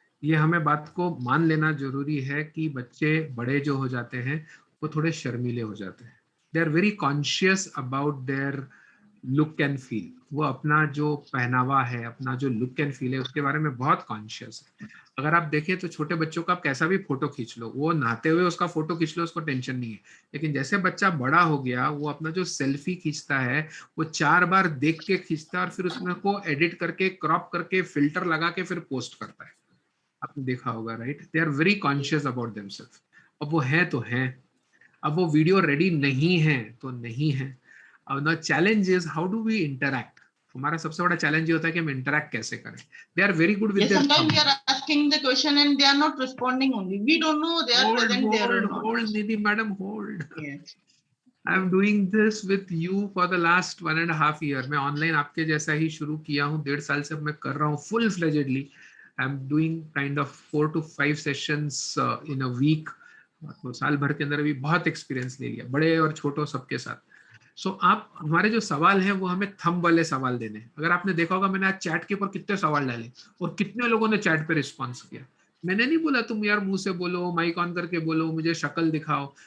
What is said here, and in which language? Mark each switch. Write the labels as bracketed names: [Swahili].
[Hindi] ये हमें बात को मान लेना जरूरी है कि बच्चे बड़े जो हो जाते हैं वो थोड़े शर्मीले हो जाते हैं। [English] They are very conscious about their look and feel. [Hindi] वो अपना जो पहनावा है, अपना जो लुक एंड फील है, उसके बारे में बहुत कॉन्शियस है। अगर आप देखें तो छोटे बच्चों का आप कैसा भी फोटो खींच लो, वो नहाते हुए उसका फोटो खींच लो, उसको टेंशन नहीं है। लेकिन जैसे बच्चा बड़ा हो गया, वो अपना जो सेल्फी खींचता है वो 4 बार देख के खींचता है और फिर उसमें को एडिट करके, क्रॉप करके, फिल्टर लगा के फिर पोस्ट करता है। आपने देखा होगा, right? [English] They are very conscious about themself. [Hindi] अब वो है तो है, अब वो वीडियो रेडी नहीं है तो नहीं है। अब [English] The challenge is how do we interact. [Hindi] हमारा सबसे बड़ा चैलेंज ये होता है कि हम इंटरैक्ट कैसे करें। [English] They are very good with their sometimes they are asking the question and they are not responding only. We don't know they are present there or not. Hold, Nidhi madam, hold. Yes. I am doing this with you for the last 1.5 year. [Hindi] मैं online आपके जैसा ही शुरू किया हूँ, 1.5 साल से मैं कर रहा हूँ [English] full fledgedly. I am doing kind of 4 to 5 sessions in a week. [Hindi] तो साल भर के अंदर भी बहुत एक्सपीरियंस ले लिया, बड़े और छोटों सबके साथ। सो आप हमारे जो सवाल हैं वो हमें थंब वाले सवाल देने। अगर आपने देखा होगा मैंने आज चैट के ऊपर कितने सवाल डाले और कितने लोगों ने चैट पे रिस्पॉन्स किया। मैंने नहीं बोला तुम यार मुंह से बोलो, माइक ऑन करके बोलो, मुझे शक्ल दिखाओ।